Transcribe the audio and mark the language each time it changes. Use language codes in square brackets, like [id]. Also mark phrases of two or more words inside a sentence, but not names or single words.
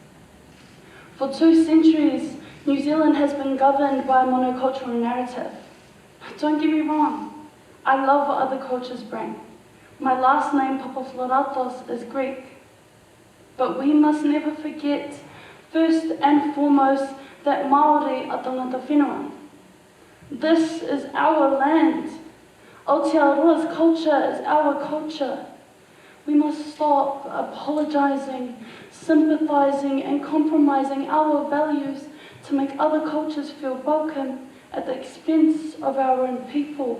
[en] For 2 centuries, New Zealand has been governed by a monocultural narrative. Don't get me wrong, I love what other cultures bring. My last name, Pappafloratos, is Greek. But we must never forget, first and foremost, that Māori are [mi] tangata whenua. [en] This is our land. Aotearoa's culture is our culture. We must stop apologising, sympathising and compromising our values to make other cultures feel welcome at the expense of our own people.